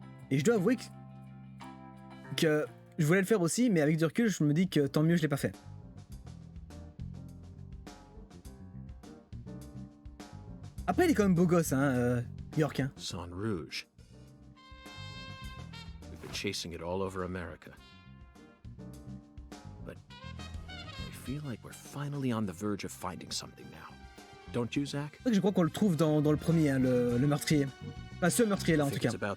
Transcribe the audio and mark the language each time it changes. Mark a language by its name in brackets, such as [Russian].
[French] Et je dois avouer que je voulais le faire aussi, mais avec du recul, je me dis que tant mieux je l'ai pas fait. Après, il est quand même beau gosse, hein, York. Hein. Son Rouge. [English] We've been chasing it all over America. But I feel like we're finally on the verge of finding something now. Don't you, Zach? [French] Je crois qu'on le trouve dans le premier, hein, le meurtrier. Enfin, ce meurtrier-là, en tout cas.